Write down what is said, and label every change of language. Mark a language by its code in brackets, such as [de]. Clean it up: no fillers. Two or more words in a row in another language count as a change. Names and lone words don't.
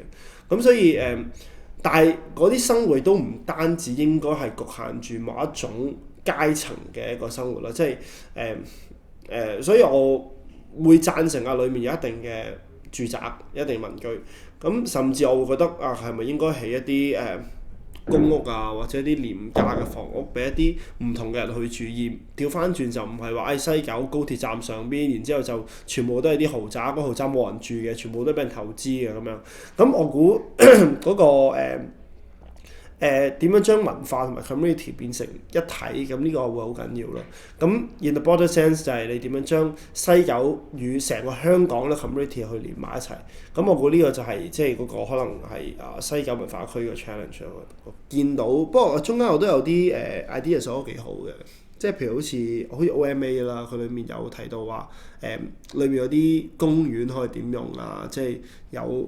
[yue] 咁所以但係嗰啲生活都唔單止應該係局限住某一種階層嘅一個生活啦，即係所以我會贊成裏面有一定嘅住宅、一定民居，咁甚至我會覺得係咪應該起一啲公屋啊，或者啲廉價嘅房屋俾一啲唔同嘅人去住，而調翻轉就唔係話西九高鐵站上邊，然之後就全部都係啲豪宅，嗰豪宅冇人住嘅，全部都俾人投資嘅咁樣。咁我估嗰個點樣將文化同埋 community 變成一體，咁呢個會好緊要咯。咁 [en] in the broader sense [yue] 就係你點樣將西九與成個香港嘅 community 去連埋一齊。咁我估呢個就係即係嗰個可能係西九文化區嘅 challenge 咯。我見到，不過中間我都有啲idea 做得幾好嘅，即係譬如好似 OMA 啦，佢裡面有提到話裏面有啲公園可以點用啊，即係有。